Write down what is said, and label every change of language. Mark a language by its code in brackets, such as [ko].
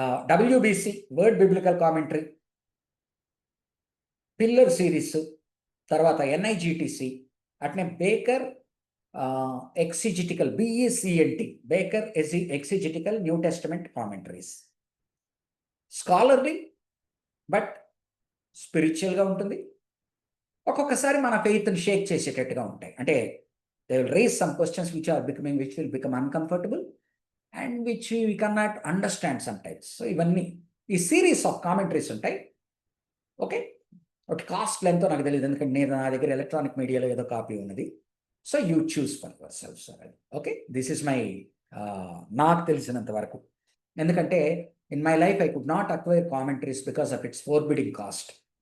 [en] WBC word biblical commentary, pillar series, తర్వాత NIGTC, అట్నే Baker exegetical, BECNT, Baker exegetical new testament commentaries. [te] Scholarly but స్పిరిచువల్గా ఉంటుంది. ఒక్కొక్కసారి మన ఫెయిత్ని షేక్ చేసేటట్టుగా ఉంటాయి. అంటే [en] They will raise some questions which will become uncomfortable and which we cannot understand sometimes. [te] So ఇవన్నీ ఈ [en] series of commentaries [te] ఉంటాయి. ఓకే, ఒకటి కాస్ట్ ఎంతో నాకు తెలియదు, ఎందుకంటే నేను నా దగ్గర ఎలక్ట్రానిక్ మీడియాలో ఏదో కాపీ ఉన్నది. [en] So you choose for yourself sir. [te] అది ఓకే, [en] this is my [te] నాకు తెలిసినంత వరకు. [en] ఎందుకంటే in my life I could not acquire commentaries because of its forbidding cost.